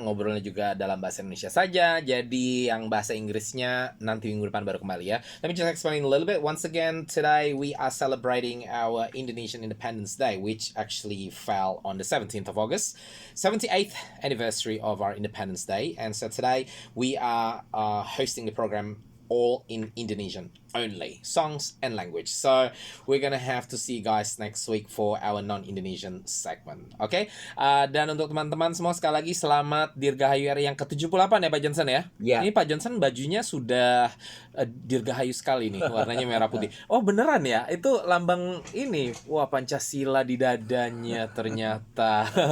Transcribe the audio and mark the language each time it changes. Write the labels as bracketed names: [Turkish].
[Indonesian] Ngobrolnya juga dalam bahasa Indonesia saja. Jadi yang bahasa Inggrisnya nanti minggu depan baru kembali ya. [English] Let me just explain a little bit. Once again, today we are celebrating our Indonesian Independence Day, which actually fell on the 17th of August, 78th anniversary of our Independence Day. And so today we are hosting the program all in Indonesian only, songs and language. So we're gonna have to see you guys next week for our non-Indonesian segment. [Indonesian] Oke? Dan untuk teman-teman semua sekali lagi selamat Dirgahayu RI yang ke-78 ya Pak Johnson ya. Ya. Ini Pak Johnson bajunya sudah dirgahayu sekali nih, warnanya merah putih. Oh beneran ya? Itu lambang ini. Wah, Pancasila di dadanya ternyata.